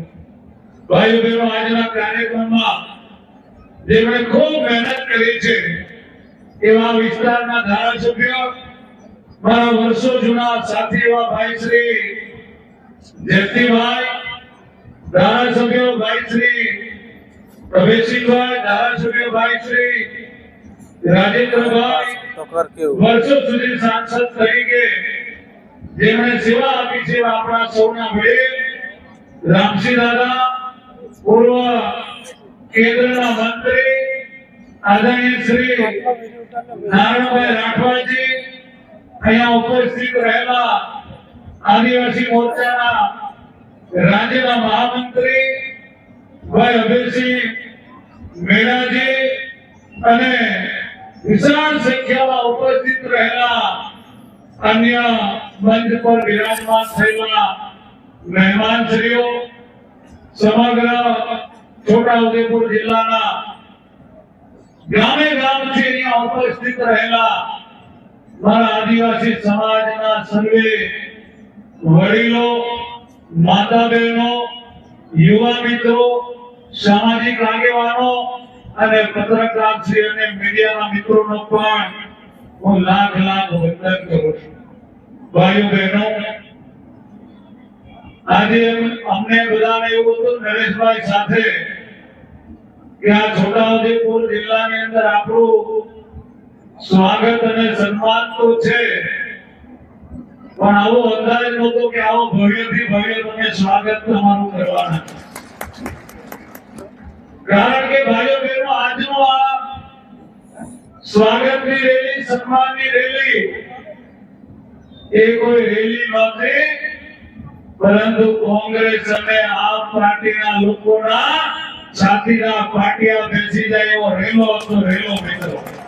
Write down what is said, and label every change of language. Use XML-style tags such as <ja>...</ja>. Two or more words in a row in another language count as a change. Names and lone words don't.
<gu>ભાઈ બહેનો, આજના કાર્યક્રમમાં જેમણે ખૂબ મહેનત કરી છે એવા વિસ્તારના ધારાસભ્ય મારા વર્ષો જૂના સાથી એવા ભાઈ શ્રી જયંતીભાઈ, ધારાસભ્ય ભાઈ શ્રી પ્રવેશિકભાઈ, ધારાસભ્ય ભાઈ શ્રી રાજેન્દ્રભાઈ, વર્ષો સુધી સાંસદ તરીકે જેમણે સેવા આપી છે આપણા સૌના વડીલ રામસિંહ દાદા, પૂર્વ કેન્દ્રના મંત્રી આદરણીય શ્રી नारायणभाई राठवाजी, અહીંયા ઉપસ્થિત રહેલા આદિવાસી મોરચાના રાજ્યના મહામંત્રી ભાઈ અભયસિંહ મેણાજી અને વિશાળ સંખ્યામાં ઉપસ્થિત રહેલા અન્ય મંચ પર વિરાજમાન થયેલા મહેમાનશ્રીઓ, સમગ્ર છોટાઉદેપુર જિલ્લાના ગામે ગામથી અહીંયા ઉપસ્થિત રહેલા મારા આદિવાસી સમાજના સર્વે વડીલો, માતા બહેનો, યુવા મિત્રો, સામાજિક આગેવાનો અને પત્રકારશ્રી અને મીડિયાના મિત્રોનો પણ હું લાખ લાખ વંદન કરું છું। ભાઈઓ બહેનો, આજ અમને બધાને એવું હતું નરેશભાઈ સાથે કે આ છોટાઉદેપુર જિલ્લાની અંદર આપણું સ્વાગત અને સન્માન તો છે, પણ આવો અંદાજ નહોતો કે આવો ભવ્યથી ભવ્ય તમે સ્વાગત તમારું કરવાના। કારણ કે ભાઈઓ બહેનો, આજનો આ સ્વાગતની રેલી, સન્માનની રેલી એ કોઈ રેલી નહોતી, પરંતુ કોંગ્રેસ અને આપ પાર્ટીના લોકોના છાતીના પાટિયા બેસી જાય એવો રેલો હતો, રેલો મિત્રો।</gu>